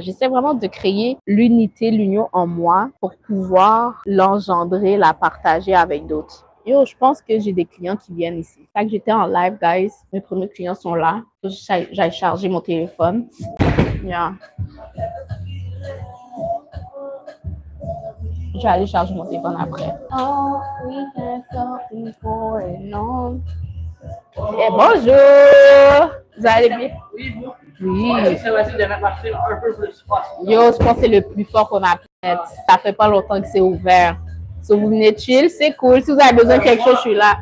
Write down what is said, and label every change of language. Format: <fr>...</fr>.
<fr>J'essaie vraiment de créer l'unité, l'union en moi pour pouvoir l'engendrer, la partager avec d'autres. Je pense que j'ai des clients qui viennent ici. Fait que j'étais en live, guys. Mes premiers clients sont là. J'aille charger mon téléphone. Yeah. Je vais aller charger mon téléphone après.</fr> <en>Oh, we have something going on.</en> <fr>Et bonjour! Vous allez bien? Oui, bon. Oui. C'est facile de mettre la file un peu plus fort. Je pense que c'est le plus fort qu'on a pu mettre. Ça fait pas longtemps que c'est ouvert. Si vous venez chill, c'est cool. Si vous avez besoin de quelque chose, je suis là.</fr>